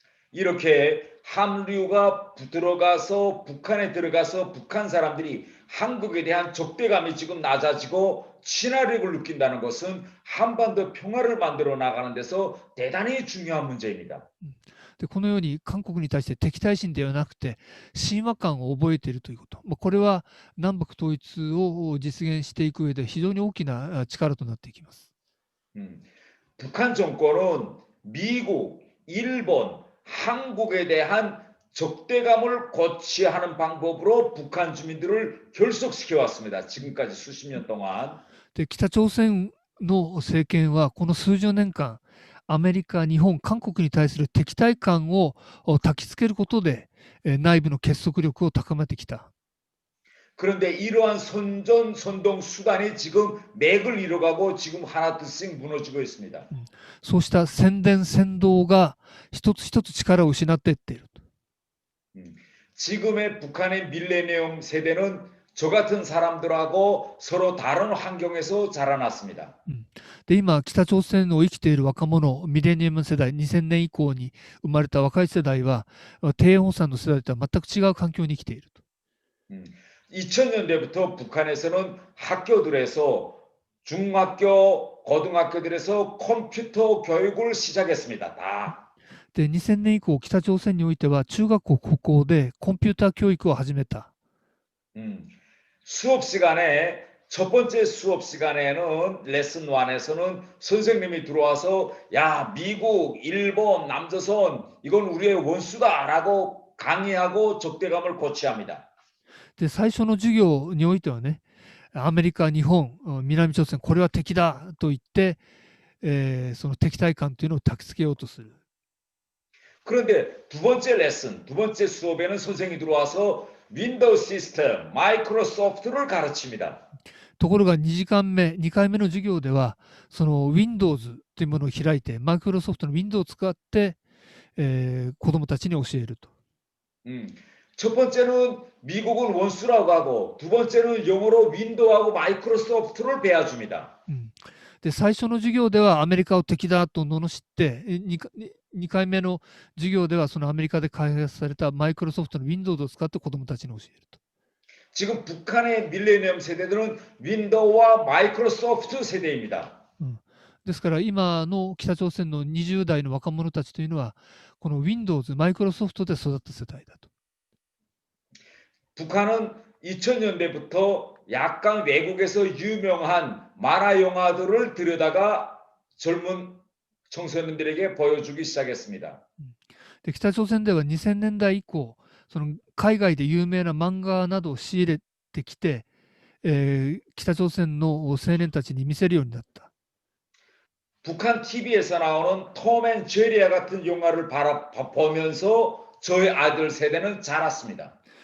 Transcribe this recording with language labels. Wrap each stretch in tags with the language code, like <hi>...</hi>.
<ko>이렇게 한류가 들어가서 북한에 들어가서 북한 사람들이 한국에 대한 적대감이 지금 낮아지고 친화력을 느낀다는 것은 한반도 평화를 만들어 나가는 데서 대단히 중요한 문제입니다.</ko> <ja>で、このように韓国に対して敵対心ではなくて親和感を覚えているということ、これは南北統一を実現していく上で非常に大きな力となっていきます。</ja> <ko>북한 정권은 미국, 일본, 한국에 대한 적대감을 고취하는 방법으로 북한 주민들을 결속시켜 왔습니다. 지금까지 수십 년 동안.</ko> <ja>で、北朝鮮の政権はこの数十年間アメリカ、日本、韓国に対する敵対感を焚きつけることで内部の結束力を高めてきた。</ja> <ko>그런데 이러한 선동 수단이 지금 맥을 잃어가고 지금 하나둘씩 무너지고 있습니다.</ko> <ja>そうした宣伝扇動が一つ一つ力を失っていっている。</ja> <ko>지금의 북한의 밀레니엄 세대는 저 같은 사람들하고 서로 다른 환경에서 자라났습니다.</ko> <ja>で、今北朝鮮を生きている若者、ミレニアム世代、2000年以降に生まれた若い世代は低温さんの世代とは全く違う環境に生きていると。</ja> <ko>2000년대부터 북한에서는 학교들에서 중학교, 고등학교들에서 컴퓨터 교육을 시작했습니다. 다.</ko> <ja>で、2000年以降、北朝鮮においては中学校、高校でコンピューター教育を始めた。</ja> <ko>수업 시간에 첫 번째 수업 시간에는 레슨 1에서는 선생님이 들어와서 야, 미국, 일본, 남조선 이건 우리의 원수다라고 강의하고 적대감을 고취합니다.</ko> <ja>で、最初の授業においてはね、アメリカ、日本、南朝鮮、これは敵だと言って、その敵対感というのを焚きつけようとする。</ja> <ko>그런데 두 번째 레슨, 두 번째 수업에는 선생님이 들어와서 윈도우 시스템, 마이크로소프트를 가르칩니다.</ko> <ja>ところが2時間目、2回目の授業では、その Windows というものを開いて、マイクロソフトの Windows を使って、子供たちに教えると。</ja> <ko>첫 번째는 미국은 원수라고 하고 두 번째는 영어로 윈도우하고 마이크로소프트를 배워줍니다.</ko> <ja>で、最初の授業ではアメリカを敵だと罵って、2回目の授業ではそのアメリカで開発されたマイクロソフトの Windows を使って子供たちに教えると。</ja> <ko>지금 북한의 밀레니엄 세대들은 윈도우와 마이크로소프트 세대입니다.</ko> <ja>ですから今の北朝鮮の20代の若者たちというのは、この Windows、マイクロソフトで育った世代だと。</ja> <ko>북한은 2000년대부터 약간 외국에서 유명한 만화 영화들을 들여다가 젊은 청소년들에게 보여주기 시작했습니다.</ko> <ja>で、北朝鮮では2000年代以降、その海外で有名な漫画などを仕入れてきて、北朝鮮の青年たちに見せるようになった。</ja> <ko>북한 TV에서 나오는 톰 앤 제리와 같은 영화를 보면서 저희 아들 세대는 자랐습니다.</ko>